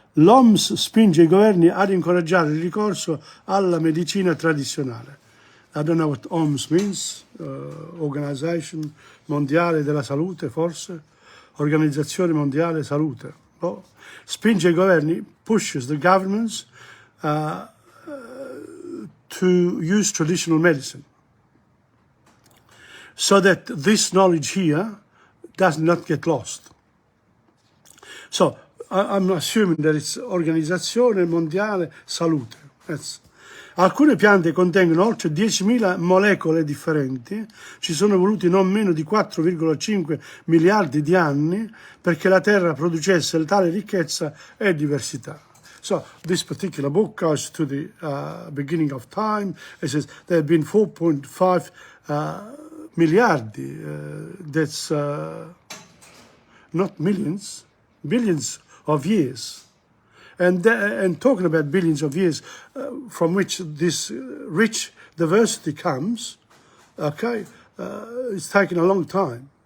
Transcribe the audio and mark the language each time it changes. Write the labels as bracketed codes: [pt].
[it] L'OMS spinge I governi ad incoraggiare il ricorso alla medicina tradizionale. [en] I don't know what OMS means. [it] Organization Mondiale della Salute, forse? Organizzazione Mondiale Salute. Oh. Spinge I governi, [en] pushes the governments to use traditional medicine, so that this knowledge here does not get lost. So I'm assuming that it's Organizzazione Mondiale Salute. [it] Alcune piante contengono oltre 10.000 molecole differenti, ci sono voluti non meno di 4,5 miliardi di anni perché la Terra producesse tale ricchezza e diversità. [en] So this particular book goes to the beginning of time. It says there have been 4.5 miliardi. That's not millions, billions of years. And talking about billions of years from which this rich diversity comes, okay, it's taken a long time.